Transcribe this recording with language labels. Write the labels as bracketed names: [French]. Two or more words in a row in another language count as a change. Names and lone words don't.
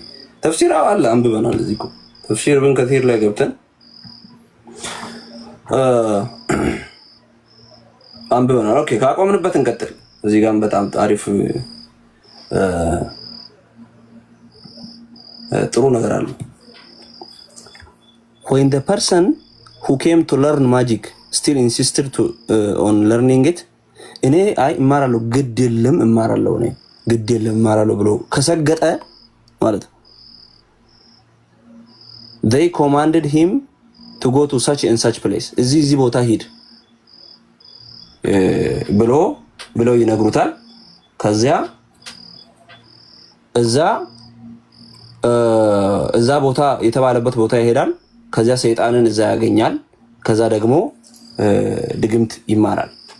[Amharic] ተፍሲር አለ፣ አንብበናል። እዚህ እኮ ተፍሲር ብን ከቲር ላይ ገብተን አንብበናል። ኦኬ ካቆምንበት እንቀጥል። እዚህ ጋርም በጣም አሪፍ ጥሩ ነገር አለ። [English] when the person who came to learn magic still insisted to on learning it [Amharic] እኔ አይ እማራለሁ ግድ የለም እማራለሁ እኔ ግድ የለም እማራለሁ ብሎ ከሰገጠ ማለት [English] they commanded him to go to such and such place [Amharic] እዚህ ቦታ ሂድ ብሎ ይነግሩታል። ከዚያ እዛ ቦታ የተባለበት ቦታ ይሄዳል። ከዚያ ሰይጣንን እዛ ያገኛል። ከዛ ደግሞ ድግምት ይማራል።